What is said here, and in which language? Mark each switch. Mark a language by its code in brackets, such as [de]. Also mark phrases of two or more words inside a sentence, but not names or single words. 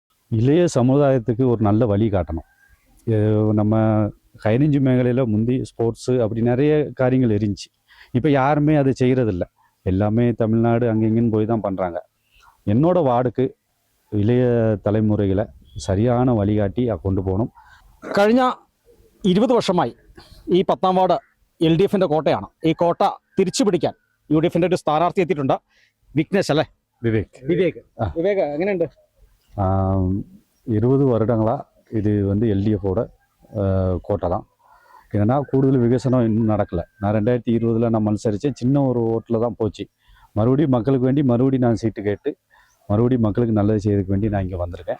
[ta] இளைய சமுதாயத்துக்கு ஒரு நல்ல வழி காட்டணும். நம்ம ஹைரேஞ்சு மேഖലயில் முந்தி ஸ்போர்ட்ஸு அப்படி நிறைய காரியங்கள் இருந்துச்சு. இப்போ யாருமே அது செய்கிறதில்ல. எல்லாமே தமிழ்நாடு அங்கே இங்கேன்னு போய் தான் பண்ணுறாங்க. என்னோட வார்டுக்கு [ml] ഇളയ തലമുറകളെ ശരിயான വഴികാട്ടി കൊണ്ടുപോകണം. കഴിഞ്ഞ 20 വർഷമായി ഈ 10ാം വാർഡ് LDFിൻ്റെ കോട്ടയാണ്. ഈ കോട്ട തിരിച്ചു പിടിക്കാൻ UDFിൻ്റെ ഒരു സ്ഥാനാർത്ഥി എത്തിയിട്ടുണ്ട്. വിഘ്നേഷ് അല്ലേ? വിവേക് എങ്ങനെയുണ്ട്? [ta] 20 வருடங்களாக இது LDFோட கோட்டை தான். ஏன்னா கூடுதல் விகசனம் இன்னும் நடக்கலை. நான் 2020 நான் மത്സരിத்தேன். சின்ன ஒரு ஓட்டில் தான் போச்சு. மறுபடியும் மக்களுக்கு வேண்டி மறுபடியும் நான் சீட்டு கேட்டு மறுபடியும் மக்களுக்கு நல்லது செய்யறதுக்கு வேண்டி நான் இங்கே வந்திருக்கேன்.